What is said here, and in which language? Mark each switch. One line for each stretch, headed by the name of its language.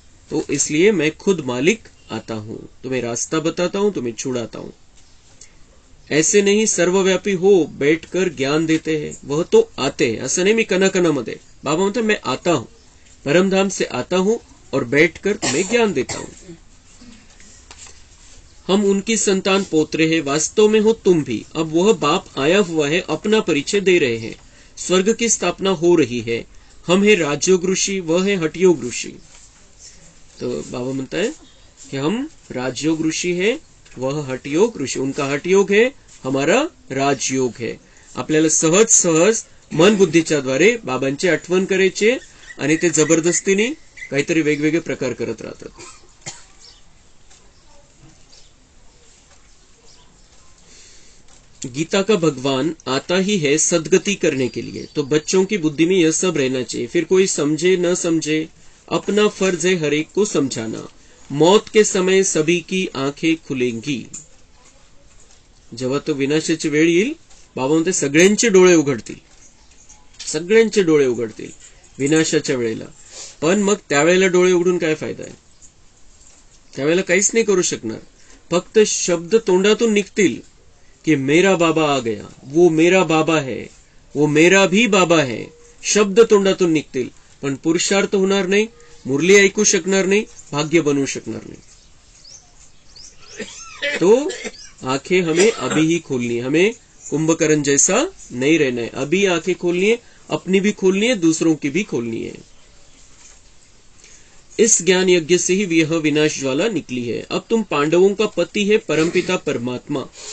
Hindi: तो इसलिए मैं खुद मालिक आता हूं, तुम्हें रास्ता बताता हूं, तुम्हें छुड़ाता हूं। ऐसे नहीं सर्वव्यापी हो बैठकर ज्ञान देते हैं, वह तो आते हैं।
Marathi: असं नाही मी कणाकणामध्ये, बाबा म्हणतात
Hindi: मैं आता हूं, परमधाम से आता हूं और बैठकर तुम्हें ज्ञान देता हूं। हम उनकी संतान पोतरे हैं, वास्तव में हो तुम भी। अब वह बाप आया हुआ है, अपना परिचय दे रहे हैं। स्वर्ग की स्थापना हो रही है। हम है राजयोग ऋषि, वह है हठयोग ऋषि। तो बाबा म्हणता है कि हम राजयोग ऋषि है, वह हठयोग ऋषि। उनका हठयोग है, हमारा राजयोग है।
Marathi: आपल्याला सहज सहज मन बुद्धीच्या द्वारे बाबांची आठवण करायची आणि ते जबरदस्तीने काहीतरी वेगवेगळे प्रकार करत राहतात।
Hindi: गीता का भगवान आता ही है सदगति करने के लिए, तो बच्चों की बुद्धि में यह सब रहना चाहिए। फिर कोई समझे न समझे, अपना फर्ज है हर एक को समझाना। मौत के समय सभी की आंखें खुलेंगी।
Marathi: जेव्हा तो विनाशाची वेळ येईल, बाबा म्हणते सगळ्यांचे डोळे उघडतील, सगळ्यांचे डोळे उघडतील विनाशाच्या वेळेला। पण मग त्यावेळेला डोळे उघडून काय फायदा आहे? त्यावेळेला काहीच नाही करू शकणार। फक्त शब्द तोंडातून निघतील कि
Hindi: मेरा बाबा आ गया, वो मेरा बाबा है,
Marathi: वो मेरा भी बाबा है। शब्द तोंडातून निघतील, पण पुरुषार्थ होणार नाही, मुरली ऐकू शकणार नहीं, भाग्य बनवू शकणार नहीं।
Hindi: तो आंखें हमें अभी ही खोलनी है, हमें कुंभकर्ण जैसा नहीं रहना है। अभी आंखें खोलनी है, अपनी भी खोलनी है, दूसरों की भी खोलनी है। इस ज्ञान यज्ञ से ही यह विनाश ज्वाला निकली है। अब तुम पांडवों का पति है परमपिता परमात्मा।